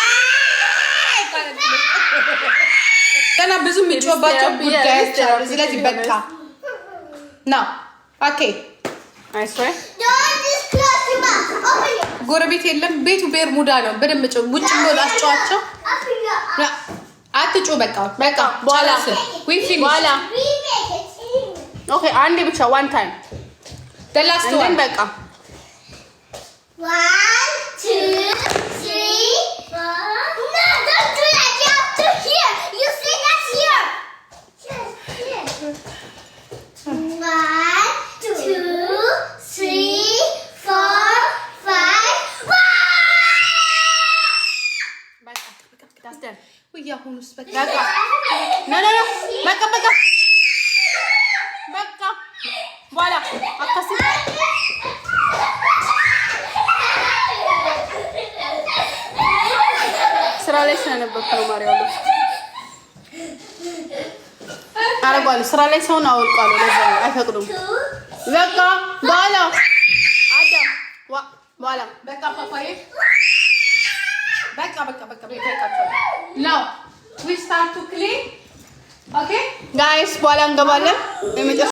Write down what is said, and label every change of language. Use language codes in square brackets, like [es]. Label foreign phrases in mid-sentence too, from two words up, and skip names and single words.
[am] ገና ብዙ የሚጮባቸው ጉዳዮች አሉ። ስለዚህ በቃ ነው። ኦኬ ጎረቤት የለም። ቤቱ ቤርሙዳ ነው። በደንብ ውጭ ብሎ አስጨዋቸው። አትጩ በቃ በኋላ ኦኬ አንዴ ብቻ [en] one time the last one [am] በቃ [en] 1 2 3 4 No, don't do that. You have to here. You see that's here. Yes. 1 2 3 4 5 that's done [am] ወያሁንስ በቃ በቃ በኋላ አታስብ። ስራ ላይ ስለነበርኩ ነው ማርያም አረጋለሁ። ስራ ላይ ሰውን አወልቃለሁ። ለዛ አይፈቅዱም። በቃ በኋላ ፓፓዬ በቃ ነው [en] we start to clean okay [am] ጋይስ በኋላ እንገባለን።